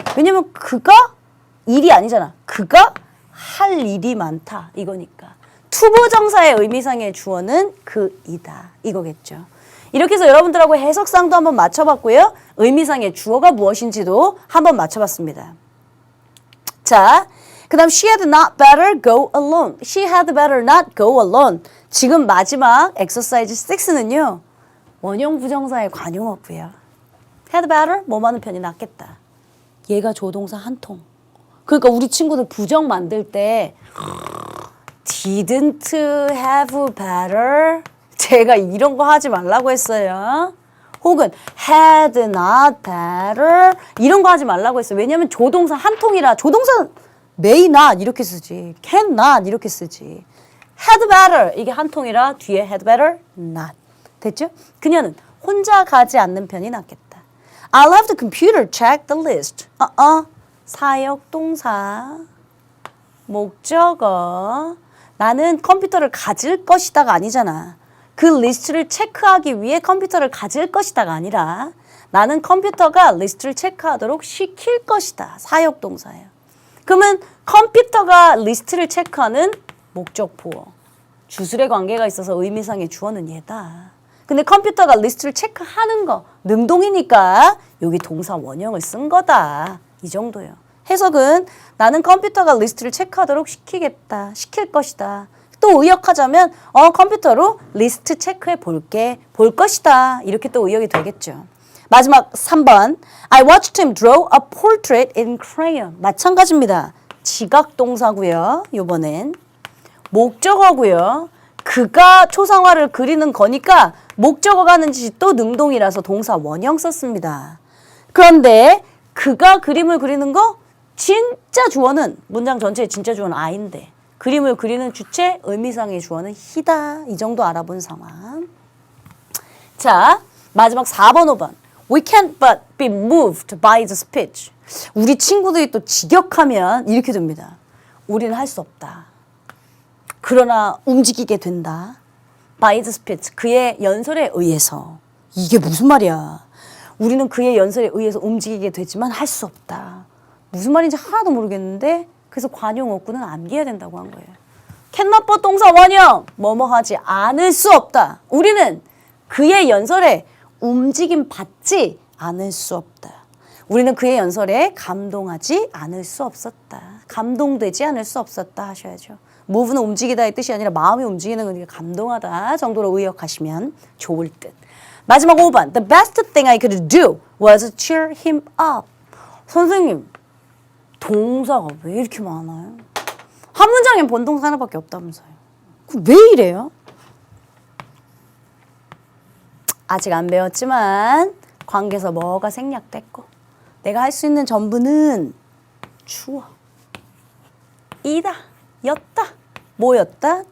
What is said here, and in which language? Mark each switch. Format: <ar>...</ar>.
<ko>왜냐면 그가 일이 아니잖아. 그가 할 일이 많다 이거니까. 투부정사의 의미상의 주어는 그이다 이거겠죠. 이렇게 해서 여러분들하고 해석상도 한번 맞춰봤고요. 의미상의 주어가 무엇인지도 한번 맞춰봤습니다. 자, 그 다음</ko> <en>she had not better go alone. She had better not go alone.</en> <ko>지금 마지막 exercise 6는요. 원형 부정사의 관용어고요. had better 뭐 많은 편이 낫겠다. 얘가 조동사 한 통. 그러니까 우리 친구들 부정 만들 때</ko> <en>didn't have better</en> <ko>제가 이런 거 하지 말라고 했어요. 혹은</ko> <en>had not better</en> <ko>이런 거 하지 말라고 했어요. 왜냐하면 조동사 한 통이라 조동사는 may not 이렇게 쓰지 can not 이렇게 쓰지 had better 이게 한 통이라 뒤에</ko> <en>had better not</en> <ko>됐죠? 그녀는 혼자 가지 않는 편이 낫겠다.</ko> <en>I'll have the computer check the list.</en> <ko>사역동사 목적어 나는 컴퓨터를 가질 것이다가 아니잖아. 그 리스트를 체크하기 위해 컴퓨터를 가질 것이다가 아니라 나는 컴퓨터가 리스트를 체크하도록 시킬 것이다. 사역동사예요. 그러면 컴퓨터가 리스트를 체크하는 목적 보어. 주술의 관계가 있어서 의미상의 주어는 얘다. 근데 컴퓨터가 리스트를 체크하는 거 능동이니까 여기 동사 원형을 쓴 거다. 이 정도예요. 해석은 나는 컴퓨터가 리스트를 체크하도록 시키겠다. 시킬 것이다. 또 의역하자면 컴퓨터로 리스트 체크해 볼게. 볼 것이다. 이렇게 또 의역이 되겠죠. 마지막 3번</ko> <en>I watched him draw a portrait in crayon.</en> <ko>마찬가지입니다. 지각동사고요. 요번엔 목적어고요. 그가 초상화를 그리는 거니까 목적어가 하는 짓이 또 능동이라서 동사 원형 썼습니다. 그런데 그가 그림을 그리는 거 진짜 주어는 문장 전체의 진짜 주어는 I인데 그림을 그리는 주체 의미상의 주어는 he다. 이 정도 알아본 상황. 자, 마지막 4번, 5번.</ko> <en>We can't but be moved by the speech.</en> <ko>우리 친구들이 또 직역하면 이렇게 됩니다. 우리는 할 수 없다. 그러나 움직이게 된다.</ko> <en>By the speech.</en> <ko>그의 연설에 의해서. 이게 무슨 말이야. 우리는 그의 연설에 의해서 움직이게 되지만 할 수 없다. 무슨 말인지 하나도 모르겠는데 그래서 관용어구는 암기해야 된다고 한 거예요.</ko> <en>cannot but</en> <ko>동사 원형. 뭐뭐 하지 않을 수 없다. 우리는 그의 연설에 움직임 받지 않을 수 없다. 우리는 그의 연설에 감동하지 않을 수 없었다. 감동되지 않을 수 없었다 하셔야죠. move는 움직이다의 뜻이 아니라 마음이 움직이는 거니까 감동하다 정도로 의역하시면 좋을 듯. 마지막 5번.</ko> <en>The best thing I could do was cheer him up.</en> <ko>선생님, 동사가 왜 이렇게 많아요? 한 문장엔 본동사 하나밖에 없다면서요. 왜 이래요? 아직 안 배웠지만 관계에서 뭐가 생략됐고 내가 할 수 있는 전부는 주어, 이다, 였다, 뭐였다?</ko>